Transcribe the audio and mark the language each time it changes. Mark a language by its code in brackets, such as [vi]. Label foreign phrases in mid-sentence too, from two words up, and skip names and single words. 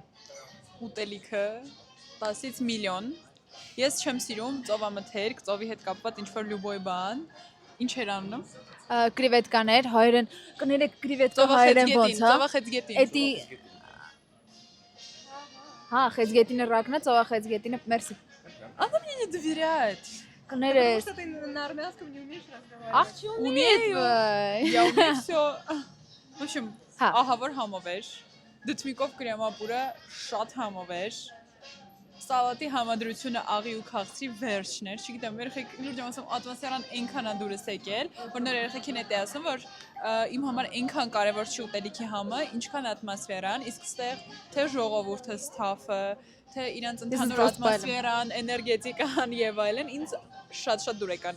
[hy] Ուտելիքը 10-ից միլիոն։ Ես չեմ սիրում ծովամթերք, ծովի հետ կապված ինչ-որ լյուբոյ բան։ Ինչ էր անում։ Կրիվետկաներ, հայերեն, կներեք կրիվետկա հայերեն ոնց, հա։ Ծովախեցգետին։ Էդի Հա, խեցգետինը ռակնա, ծովախեցգետինը, մերսի։ [ru] Она мне не доверяет. [hy] Կներես։ [ru] Ты на армянском не умеешь разговаривать. [hy] Աղ չունի։ [ru] Я умею всё. В общем, [hy] Հա։ ահա որ համով էր։ Դդմիկով կրեմապուրը շատ համով էր։ Սալատի համադրությունը աղի ու քաղցրի վերջն էր։ Չգիտեմ, երեխեք լուրջ եմ ասում, ատմոսֆերան այնքան է դուրս եկել, որ նոր երեխեքին է ասում, որ իմ համար այնքան կարևոր չի ուտելիքի համը, ինչքան ատմոսֆերան, իսկ ստեղ թե ժողովուրդը, սթաֆը, թե իրանց ընդհանուր ատմոսֆերան, էներգետիկան եւ այլն ինձ շատ դուր եկան։